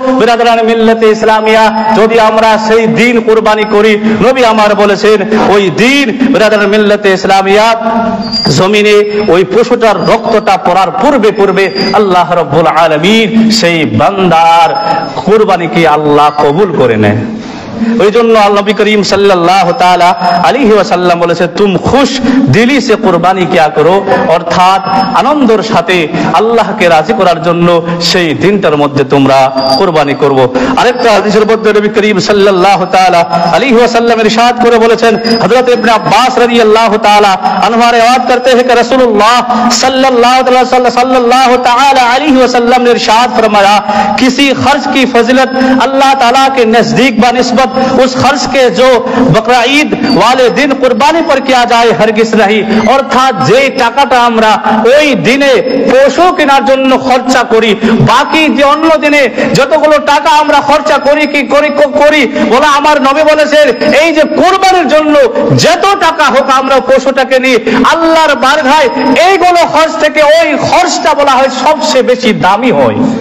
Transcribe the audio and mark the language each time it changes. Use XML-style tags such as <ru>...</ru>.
<bn>বিরাদরানে মিল্লাতে ইসলামিয়া যদি আমরা সেই দিন কুরবানি করি, নবী আমার বলেছেন ওই দিন বিরাদরানে মিল্লাতে ইসলামিয়া জমিনে ওই পশুটার রক্তটা পড়ার পূর্বে পূর্বে আল্লাহ রাব্বুল আলামিন সেই বান্দার কুরবানিকে আল্লাহ কবুল করে নেয়। ওই জন্য নবী করিম সাল্লাল্লাহু তাআলা আলাইহি ওয়াসাল্লাম বলেছে,</bn> <hi>তুম খুশ দিলি সে কুরবানি কিয়া করো,</hi> <bn>অর্থাৎ আনন্দের সাথে আল্লাহকে রাজি করার জন্য সেই দিনটার মধ্যে তোমরা কুরবানি করব। আরেকটা হাদিসের মধ্যে নবী করিম সাল্লাল্লাহু তাআলা আলাইহি ওয়াসাল্লাম ইরশাদ করে বলেছেন, হযরত ইবনে আব্বাস রাদিয়াল্লাহু তাআলা আনহু রিওয়ায়াত করতে</bn> <hi>हैं कि</hi> <bn>রাসূলুল্লাহ সাল্লাল্লাহু তাআলা আলাইহি ওয়াসাল্লাম</bn> <hi>ने इरशाद फरमाया, किसी खर्च की फजीलत अल्लाह ताला के नजदीक बनिस्बत उस खर्च के जो बकरा ईद वाले दिन कुर्बानी पर किया जाए हरगिज नहीं।</hi> <bn>অর্থাৎ যে টাকাটা আমরা ওই দিনে পশু কেনার জন্য খরচা করি, বাকি যে অন্য দিনে যতগুলো টাকা আমরা খরচা করি কি করি বলা আমার নবী বলেছেন, এই যে কুরবানির জন্য যত টাকা হোক আমরা পশুটাকে নিয়ে আল্লাহর বারগায় এইগুলো খরচ থেকে ওই খরচটা বলা হয় সবচেয়ে বেশি দামি হয়।</bn>